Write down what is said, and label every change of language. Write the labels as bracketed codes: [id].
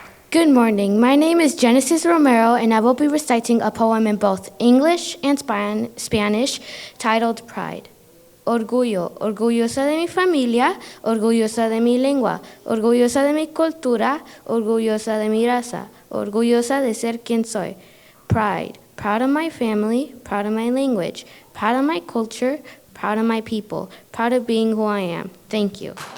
[en] Good morning. My name is Genesis Romero, and I will be reciting a poem in both English and Spanish titled Pride. [es] Orgullo, orgullosa de mi familia, orgullosa de mi lengua, orgullosa de mi cultura, orgullosa de mi raza, orgullosa de ser quien soy. [en] Pride, proud of my family, proud of my language, proud of my culture, proud of my people, proud of being who I am. Thank you.